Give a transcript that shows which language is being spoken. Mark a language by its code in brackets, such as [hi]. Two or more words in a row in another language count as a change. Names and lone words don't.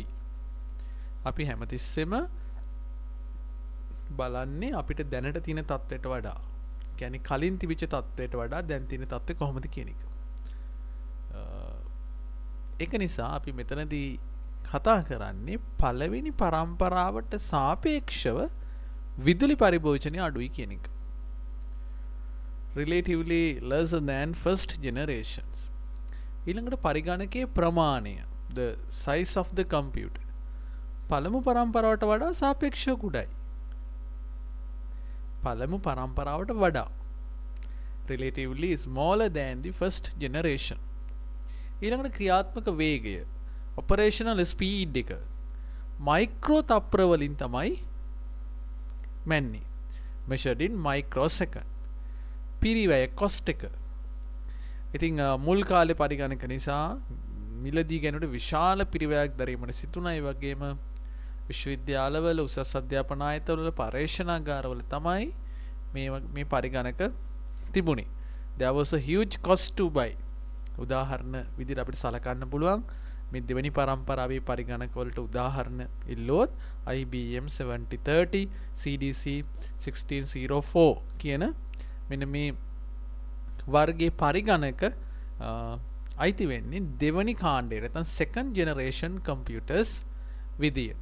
[si] අපි හැමතිස්සෙම බලන්නේ අපිට දැනට තියෙන තත්ත්වයට වඩා, කියන්නේ කලින් තිබිච්ච තත්ත්වයට වඩා දැන් තියෙන තත්ත්වය කොහොමද කියන එක. ඒක නිසා අපි මෙතනදී කතා කරන්නේ පළවෙනි පරම්පරාවට සාපේක්ෂව විදුලි පරිභෝජනය අඩුයි කියන එක. [en] Relatively lesser than first generations. [si] ඊළඟට පරිගණකයේ ප්‍රමාණය, [en] the size of the computer, [si] පළමු පරම්පරාවට වඩා සාපේක්ෂව කුඩයි. පළමු පරම්පරාවට වඩා [en] relatively smaller than the first generation. [si] ඊළඟට ක්‍රියාත්මක වේගය, [en] operational speed [si] එක මයික්‍රෝ තප්පර වලින් තමයි මැන්නේ. [en] measured in microsecond. [si] පිරිවැය cost එක. ඉතින් මුල් කාලේ පරිගණක නිසා මිලදී ගැනුවට විශාල පිරිවැයක් දැරීමට සිදුණා. ඒ වගේම විශ්වවිද්‍යාලවල, උසස් අධ්‍යාපන ආයතනවල, පරීක්ෂණාගාරවල තමයි මේ පරිගණක තිබුණේ. [en] There was a huge cost to buy. [si] උදාහරණ විදිහට අපිට සලකන්න පුළුවන් මේ දෙවෙනි පරම්පරාවේ පරිගණක වලට උදාහරණ ඉල්ලුවොත් IBM 7030, CDC 1604 කියන මෙන්න මේ වර්ගයේ පරිගණක අයිති වෙන්නේ දෙවෙනි කාණ්ඩයට, නැත්නම් [en] second generation computers [si] විදියට.